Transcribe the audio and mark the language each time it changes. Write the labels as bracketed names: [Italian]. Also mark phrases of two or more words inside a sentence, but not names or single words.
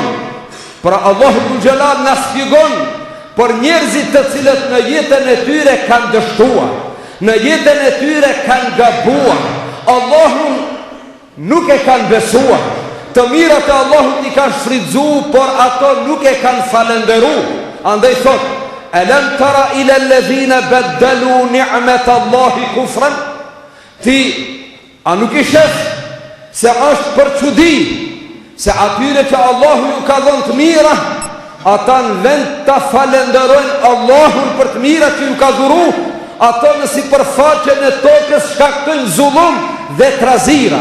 [Albanian] Pra Allahu Dhul Jalal na shpjegon për njerëzit të cilët në jetën e tyre kanë dështuar, në jetën e tyre kanë gabuar, Allahun nuk e kanë besuar. Të mirat e Allahut i kanë shfrytzu, por ato nuk e kanë falenderu. Andaj thot, [Arabic] ألم تر إلى الذين بدلوا نعمة الله كفرا? [Albanian] Ti, a nuk i shef se është për çudi, se atyre që Allahu ju ka dhënë të mira, ata në vend të falenderojnë Allahun për të mira që ju ka dhuru, ato në sipërfaqen e tokës shkaktojnë zullum dhe trazira.